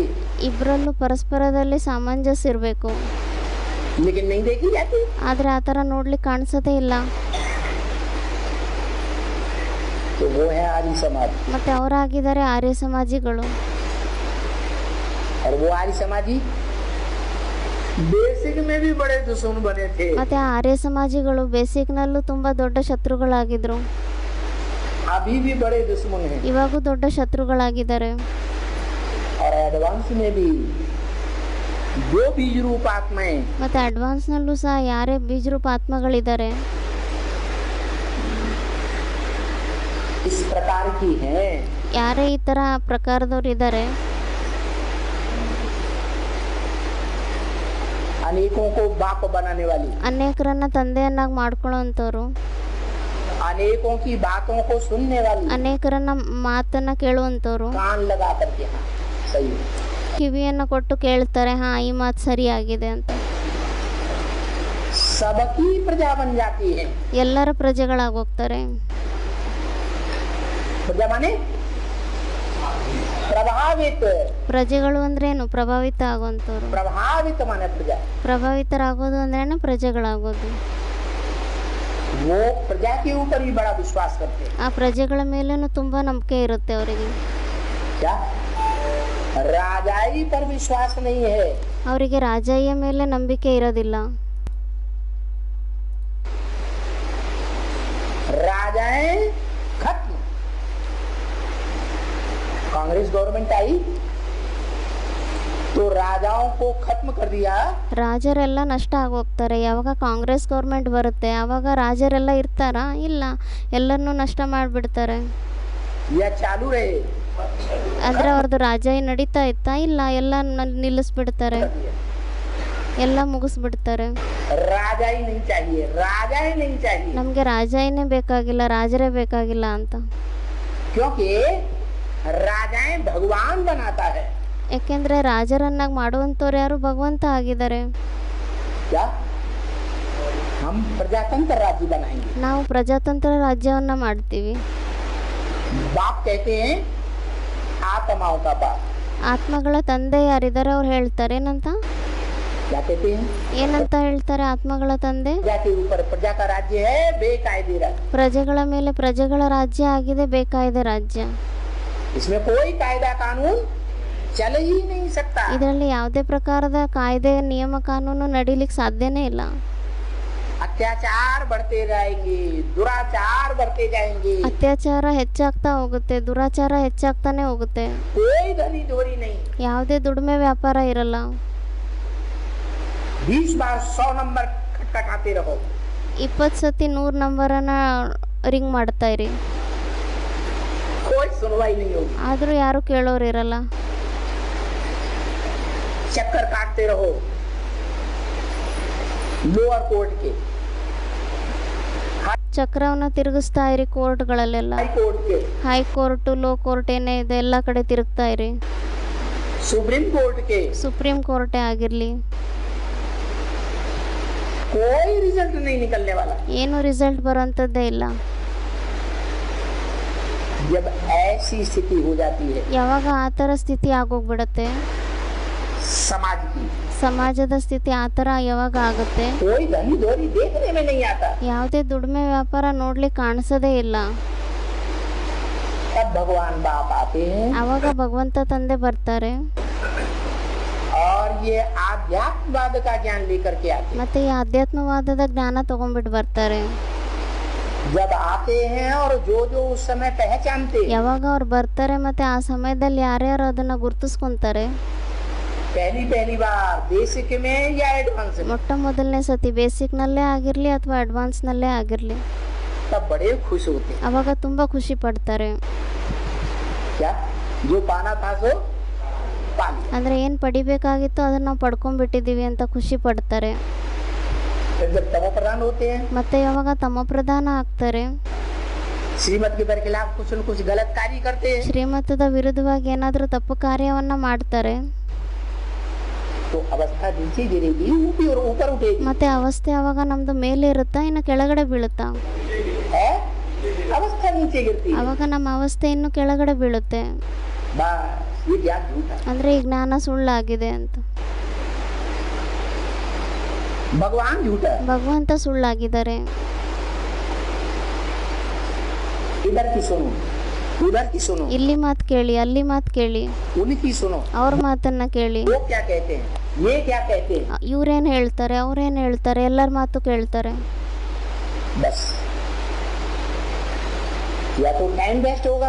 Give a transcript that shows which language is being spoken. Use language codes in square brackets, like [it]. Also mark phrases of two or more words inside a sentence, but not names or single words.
[kn] ಇಬ್ಬರಲ್ಲೂ ಪರಸ್ಪರದಲ್ಲಿ ಸಾಮಂಜಸ್ಯ ಇರಬೇಕು. [hi] लेकिन नहीं देखी जाती। [kn] ಆದರೆ ಆ ಥರ ನೋಡ್ಲಿಕ್ಕೆ ಕಾಣಿಸೋದೇ ಇಲ್ಲ. [hi] तो वो है आर्य समाज। [kn] ಮತ್ತು ಅವರಾಗಿದ್ದಾರೆ ಆರ್ಯ ಸಮಾಜಿಗಳು. [hi] और वो आर्य समाजी बेसिक में भी बड़े दुश्मन बने थे। [kn] ಮತ್ತು ಆ ಆರ್ಯ ಸಮಾಜಿಗಳು ಬೇಸಿಕ್ನಲ್ಲೂ ತುಂಬ ದೊಡ್ಡ ಶತ್ರುಗಳಾಗಿದ್ರು, [hi] अभी भी बड़े दुश्मन हैं। [kn] ಇವಾಗೂ ದೊಡ್ಡ ಶತ್ರುಗಳಾಗಿದ್ದಾರೆ. [hi] और एडवांस में भी जो बीज रूप आत्माएं [kn] ಮತ್ತು ಅಡ್ವಾನ್ಸ್ನಲ್ಲೂ ಸಹ ಯಾರೇ ಬೀಜರೂಪ ಆತ್ಮಗಳಿದ್ದಾರೆ [hi] इस प्रकार की हैं, [kn] ಯಾರೇ ಈ ಥರ ಪ್ರಕಾರದವ್ರು ಇದ್ದಾರೆ, [hi] अनेकों को बाप बनाने वाली, [kn] ಅನೇಕರನ್ನ ತಂದೆಯನ್ನಾಗಿ ಮಾಡ್ಕೊಳ್ಳೋವಂಥವ್ರು, [hi] अनेकों की बातों को सुनने वाली, [kn] ಅನೇಕರನ್ನ ಮಾತನ್ನ ಕೇಳುವಂಥವ್ರು, [hi] कान लगा करके हाँ सही है। [kn] ಕಿವಿಯನ್ನು ಕೊಟ್ಟು ಕೇಳ್ತಾರೆ, ಹಾಂ ಈ ಮಾತು ಸರಿಯಾಗಿದೆ ಅಂತ. [hi] सबकी प्रजा बन जाती है। [kn] ಎಲ್ಲರ ಪ್ರಜೆಗಳಾಗೋಗ್ತಾರೆ. [hi] प्रजा माने प्रभावित, [kn] ಪ್ರಜೆಗಳು ಅಂದ್ರೇನು? ಪ್ರಭಾವಿತ ಆಗುವಂಥವ್ರು. [hi] प्रभावित माने प्रजा। [kn] ಪ್ರಭಾವಿತರಾಗೋದು ಅಂದ್ರೇನು? ಪ್ರಜೆಗಳಾಗೋದು. [hi] वो प्रजा के ऊपर ही बड़ा विश्वास करते हैं। [kn] ಆ ಪ್ರಜೆಗಳ ಮೇಲೇನು ತುಂಬ ನಂಬಿಕೆ ಇರುತ್ತೆ ಅವರಿಗೆ. [hi] क्या राजाई पर विश्वास नहीं है। [kn] ಅವರಿಗೆ ರಾಜಯ್ಯ ಮೇಲೆ ನಂಬಿಕೆ ಇರೋದಿಲ್ಲ. [hi] राजाएं खत्म। कांग्रेस गवर्नमेंट आई तो राजाओं को खत्म कर दिया। [kn] ರಾಜರೆಲ್ಲ ನಷ್ಟ ಆಗೋಗ್ತಾರೆ. ಯಾವಾಗ ಕಾಂಗ್ರೆಸ್ ಗೌರ್ಮೆಂಟ್ ಬರುತ್ತೆ ಆವಾಗ ರಾಜರೆಲ್ಲ ಇರ್ತಾರಾ? ಇಲ್ಲ, ಎಲ್ಲರನ್ನೂ ನಷ್ಟ ಮಾಡಿಬಿಡ್ತಾರೆ. [hi] या चालू रहे [kn] ಆದರೆ ಅವ್ರದ್ದು ರಾಜಯ್ಯ ನಡೀತಾ ಇತ್ತಾ? ಇಲ್ಲ, ಎಲ್ಲ ನಿಲ್ಲಿಸ್ಬಿಡ್ತಾರೆ, ಎಲ್ಲ ಮುಗಿಸ್ಬಿಡ್ತಾರೆ. [hi] राजाई नहीं चाहिए, राजाई नहीं चाहिए। [kn] ನಮಗೆ ರಾಜಯ್ಯನೇ ಬೇಕಾಗಿಲ್ಲ, ರಾಜರೇ ಬೇಕಾಗಿಲ್ಲ ಅಂತ. [hi] क्योंकि राजाएं भगवान बनाता है। [kn] ಯಾಕೆಂದರೆ ರಾಜರನ್ನಾಗಿ ಮಾಡುವಂಥವ್ರು ಯಾರು? ಭಗವಂತ ಆಗಿದ್ದಾರೆ. [hi] क्या हम प्रजातंत्र राज्य बनाएंगे? [kn] ನಾವು ಪ್ರಜಾತಂತ್ರ ರಾಜ್ಯವನ್ನು ಮಾಡ್ತೀವಿ. [hi] बाप कहते हैं आत्माओं का बाप। [kn] ಆತ್ಮಗಳ ತಂದೆ ಯಾರಿದ್ದಾರೆ ಅವ್ರು ಹೇಳ್ತಾರೆ ಏನಂತ? [hi] क्या कहते हैं? [kn] ಏನಂತ ಹೇಳ್ತಾರೆ ಆತ್ಮಗಳ ತಂದೆ? [hi] प्रजा के ऊपर प्रजा का राज्य है बेकायदे राज्य। [kn] ಪ್ರಜೆಗಳ ಮೇಲೆ ಪ್ರಜೆಗಳ ರಾಜ್ಯ ಆಗಿದೆ, ಬೇಕಾಯ್ದೆ ರಾಜ್ಯ. [hi] इसमें कोई कायदा कानून चल ही नहीं सकता। [kn] ಇದರಲ್ಲಿ ಯಾವುದೇ ಪ್ರಕಾರದ ಕಾಯ್ದೆ ನಿಯಮ ಕಾನೂನು ನಡೀಲಿಕ್ಕೆ ಸಾಧ್ಯನೇ ಇಲ್ಲ. [hi] अत्याचार बढ़ते जाएंगे, दुराचार बढ़ते जाएंगे, [kn] ಅತ್ಯಾಚಾರ ಹೆಚ್ಚಾಗ್ತಾ ಹೋಗುತ್ತೆ, ದುರಾಚಾರ ಹೆಚ್ಚಾಗ್ತಾನೆ ಹೋಗುತ್ತೆ. [hi] कोई धनी धोरी नहीं। [kn] ಯಾವುದೇ ದುಡಿಮೆ ವ್ಯಾಪಾರ ಇರಲ್ಲ. [hi] 20 बार 100 नंबर खटखटाते रहो, [kn] 20 ಸತಿ 100 ನಂಬರನ್ನ ರಿಂಗ್ ಮಾಡ್ತಾ ಇರಿ, [hi] कोई सुनवाई नहीं होगी। [kn] ಆದರೂ ಯಾರು ಕೇಳೋರು ಇರಲ್ಲ. [hi] चक्कर काटते रहो [en] lower court [hi] के, [kn] ಚಕ್ರವನ್ನು ತಿರುಗಿಸ್ತಾ ಇರಿ ಕೋರ್ಟ್ಗಳಲ್ಲೆಲ್ಲ. [en] high court [hi] के, [kn] ಹೈಕೋರ್ಟು, [en] low court [kn] ಏನೇ ಇದೆ ಎಲ್ಲ ಕಡೆ ತಿರುಗ್ತಾ ಇರಿ. [hi] सुप्रीम कोर्ट के, [kn] ಸುಪ್ರೀಂ ಕೋರ್ಟೇ ಆಗಿರಲಿ, [hi] कोई रिजल्ट नहीं निकलने वाला। [kn] ಏನು ರಿಸಲ್ಟ್ ಬರೋಂಥದ್ದೇ ಇಲ್ಲ. [hi] जब ऐसी स्थिति हो जाती है [kn] ಯಾವಾಗ ಆ ಥರ ಸ್ಥಿತಿ ಆಗೋಗ್ಬಿಡತ್ತೆ, [hi] समाज की, [kn] ಸಮಾಜದ ಸ್ಥಿತಿ ಆ ಥರ ಯಾವಾಗ ಆಗುತ್ತೆ, [hi] कोई धनी धोरी देखने में नहीं आता, [kn] ಯಾವುದೇ ದುಡಿಮೆ ವ್ಯಾಪಾರ ನೋಡ್ಲಿಕ್ಕೆ ಕಾಣಿಸೋದೇ ಇಲ್ಲ. [hi] तब भगवान बाप आते हैं [kn] ಆವಾಗ ಭಗವಂತ ತಂದೆ ಬರ್ತಾರೆ. [hi] और ये आध्यात्मवाद का ज्ञान लेकर के आते हैं। [kn] ಮತ್ತು ಈ ಆಧ್ಯಾತ್ಮವಾದದ ಜ್ಞಾನ ತಗೊಂಡ್ಬಿಟ್ಟು ಬರ್ತಾರೆ. [hi] जब आते हैं और जो जो उस समय पहचानते हैं, [kn] ಯಾವಾಗ ಅವ್ರು ಬರ್ತಾರೆ ಮತ್ತೆ ಆ ಸಮಯದಲ್ಲಿ ಯಾರ್ಯಾರು ಅದನ್ನ ಗುರ್ತಿಸ್ಕೊಂತಾರೆ, [hi] पहली बार बेसिक में या एडवांस में, [kn] ಮೊಟ್ಟ ಮೊದಲನೇ ಸತಿ ಬೇಸಿಕ್ನಲ್ಲೇ ಆಗಿರಲಿ ಅಥವಾ ಅಡ್ವಾನ್ಸ್ನಲ್ಲೇ ಆಗಿರಲಿ, [hi] तब बड़े खुश होते हैं। [kn] ಅವಾಗ ತುಂಬ ಖುಷಿ ಪಡ್ತಾರೆ. [hi] क्या जो पाना था सो पा लिया। [kn] ಅಂದರೆ ಏನು ಪಡಿಬೇಕಾಗಿತ್ತು ಅದನ್ನು ನಾವು ಪಡ್ಕೊಂಡ್ಬಿಟ್ಟಿದ್ದೀವಿ ಅಂತ ಖುಷಿ ಪಡ್ತಾರೆ. [hi] फिर जब तमो प्रधान होते हैं, [kn] ಮತ್ತೆ ಯಾವಾಗ ತಮ್ಮ ಪ್ರಧಾನ ಆಗ್ತಾರೆ, [hi] श्रीमत के खिलाफ कुछ न कुछ गलत कार्य करते हैं, [kn] ಶ್ರೀಮತದ ವಿರುದ್ಧವಾಗಿ ಏನಾದರೂ ತಪ್ಪು ಕಾರ್ಯವನ್ನ ಮಾಡ್ತಾರೆ, [hi] तो अवस्था नीचे गिरेगी, ऊपर उठेगी। [kn] ಮತ್ತೆ ಅವಸ್ಥೆ ಅವಾಗ ನಮ್ದು ಮೇಲೆ ಇರುತ್ತಾ ಇನ್ನು ಕೆಳಗಡೆ ಬೀಳುತ್ತಾ? [hi] है अवस्था नीचे गिरती है। [kn] ಅವಾಗ ನಮ್ಮ ಅವಸ್ಥೆ ಇನ್ನು ಕೆಳಗಡೆ ಬೀಳುತ್ತೆ. [hi] बस ये ज्ञान झूठा है। [kn] ಅಂದ್ರೆ ಈ ಜ್ಞಾನ ಸುಳ್ಳಾಗಿದೆ ಅಂತ. [hi] भगवान झूठा है। [kn] ಭಗವಂತ ಸುಳ್ಳಾಗಿದ್ದಾರೆ. [hi] इधर की सुनो, उधर की सुनो, [kn] ಇಲ್ಲಿ ಮಾತು ಕೇಳಿ, ಅಲ್ಲಿ ಮಾತು ಕೇಳಿ, [hi] उनकी सुनो। [kn] ಅವ್ರ ಮಾತನ್ನ ಕೇಳಿ. [hi] वो क्या कहते हैं, ये क्या कहते हैं, [kn] ಇವ್ರೇನ್ ಹೇಳ್ತಾರೆ, ಅವ್ರೇನ್ ಹೇಳ್ತಾರೆ, ಎಲ್ಲರ ಮಾತು ಕೇಳ್ತಾರೆ. [hi] बस या तो [en] time waste [hi] होगा,